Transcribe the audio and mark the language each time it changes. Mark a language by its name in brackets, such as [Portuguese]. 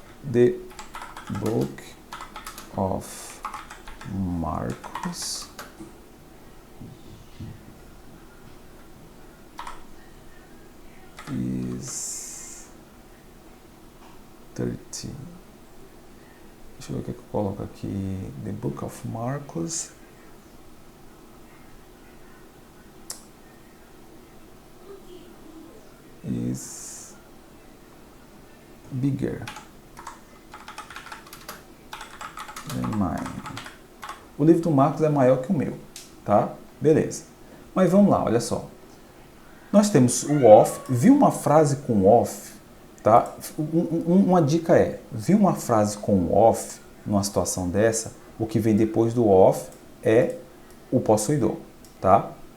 [English] The Book of Marcos is 30. [Portuguese] Deixa eu ver o que eu coloco aqui. [English] The Book of Marcos is bigger than mine. [Portuguese] O livro do Marcos é maior que o meu, tá? Beleza. Mas vamos lá, olha só. Nós temos o of, viu uma frase com of, tá? Uma dica é, viu uma frase com of, numa situação dessa, o que vem depois do of é o possuidor, tá?